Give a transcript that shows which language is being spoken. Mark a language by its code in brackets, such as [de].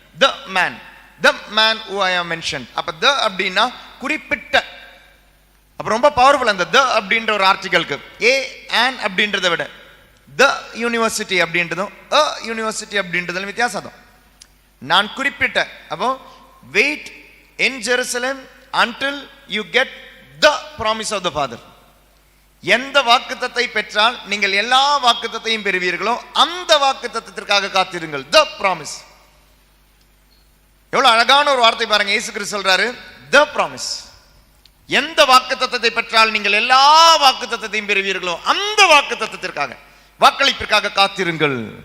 [en] The man who I have mentioned. [ta] அப்ப த அப்படின்னா குறிப்பிட்ட. அப்ப ரொம்ப பவர்ஃபுல் அந்த த அப்படின்ற ஒரு ஆர்டிகலுக்கு. ஏ ஆன் அப்படின்றத விட த யூனிவர்சிட்டி அப்படின்றதும் அ யூனிவர்சிட்டி அப்படின்றதுல வித்தியாசம். நான் குறிப்பிட்ட. அப்போ [en] Wait in Jerusalem until you get the promise of the Father. [ta] எந்த வாக்குத்தத்தை பெற்றால் நீங்கள் எல்லா வாக்குத்தத்தையும் பெறுவீர்களோ அந்த வாக்குத்தத்திற்காக காத்திருங்கள். த ப்ராமிஸ். எவ்வளவு அழகான ஒரு வார்த்தை பாருங்க. இயேசு கிறிஸ்து சொல்றாரு த ப்ராமிஸ். எந்த வாக்குத்தத்தை பெற்றால் நீங்கள் எல்லா வாக்குத்தத்தையும் பெறுவீர்களோ அந்த வாக்குத்தத்திற்காக, வாக்களிப்பிற்காக காத்திருங்கள்.